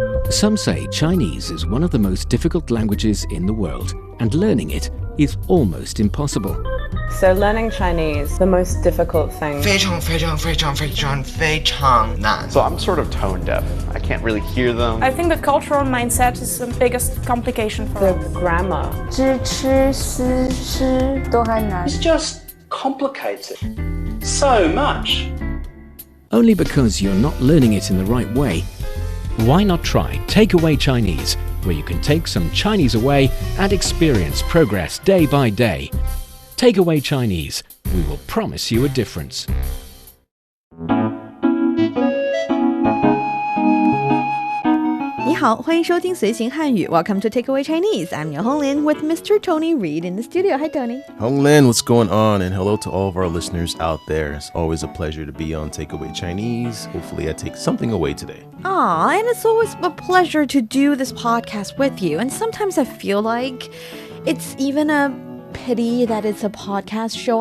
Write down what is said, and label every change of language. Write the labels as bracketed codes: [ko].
[en] Some say Chinese is one of the most difficult languages in the world, and learning it is almost impossible. So learning Chinese, the most difficult thing. [zh] 非常非常非常非常非常难 [en] So I'm sort of tone deaf. I can't really hear them. I think the cultural mindset is the biggest complication for The us. grammar. [zh] 知吃思诗都还难 [en] It's just complicated so much. Only because you're not learning it in the right way. Why not try Takeaway Chinese, where you can take some Chinese away and experience progress day by day. Takeaway Chinese, we will promise you a difference. [zh] 你好，欢迎收听随行汉语 [en] Welcome to Takeaway Chinese. I'm your Honglin with Mr. Tony Reed in the studio. Hi, Tony. Honglin, what's going on? And hello to all of our listeners out there. It's always a pleasure to be on Takeaway Chinese. Hopefully I take something away today. Aw, and it's always a pleasure to do this podcast with you. And sometimes I feel like it's even a pity that it's a podcast show.